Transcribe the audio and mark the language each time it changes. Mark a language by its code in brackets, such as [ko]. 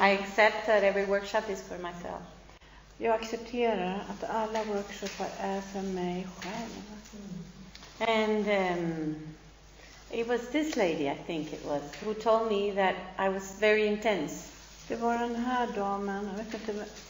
[en] I accept that every workshop is for myself. [sv] Jag accepterar att alla workshops är för mig själv. [en] And it was this lady, I think it was, who told me that I was very intense. [sv] Det var den här damen, jag vet inte,